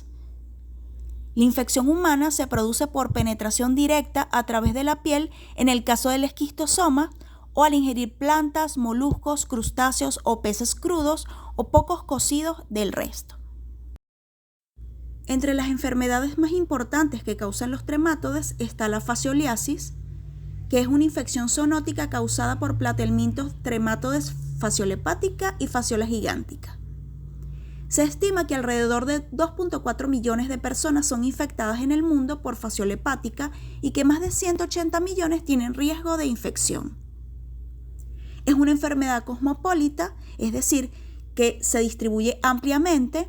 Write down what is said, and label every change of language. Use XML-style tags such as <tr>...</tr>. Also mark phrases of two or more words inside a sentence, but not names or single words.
<es>La infección humana se produce por penetración directa a través de la piel en el caso del esquistosoma, o al ingerir plantas, moluscos, crustáceos o peces crudos o pocos cocidos del resto. Entre las enfermedades más importantes que causan los tremátodes está la fascioliasis, que es una infección zoonótica causada por platelmintos tremátodes Phaseola hepatica y Phaseola gigantica. Se estima que alrededor de 2.4 millones de personas son infectadas en el mundo por Phaseola hepatica y que más de 180 millones tienen riesgo de infección. Es una enfermedad cosmopolita, es decir, que se distribuye ampliamente.</es>